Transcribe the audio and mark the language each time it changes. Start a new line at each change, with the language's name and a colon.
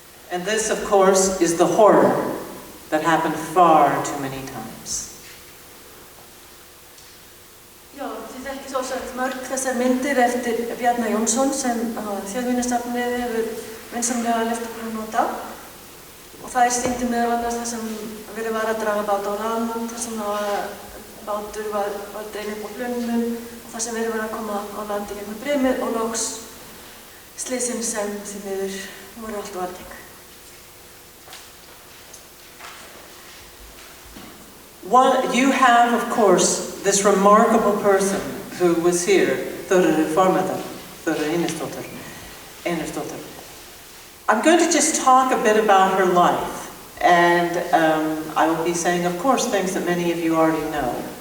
English: And this, of course, is the horror that happened far too many times.
Icelandic: Já, þið þekkið svo sagt mörg þessar myndir eftir Bjarna Jónsson sem Þjóðminjasafnið hefur vinsamlega leyft okkur að nota. Og það sýndi meðal annars þar sem verið var að draga bát á land, þar sem bátur var dreginn upp á hlunnum og þar sem verið var að koma á landi gegnum brimið og loks slysin sem því miður voru allt og algeng.
English: You have, of course, this remarkable person who was here, Þuríður Formadal, Þuríður Einarsdóttir. I'm going to just talk a bit about her life, and I will be saying, of course, things that many of you already know.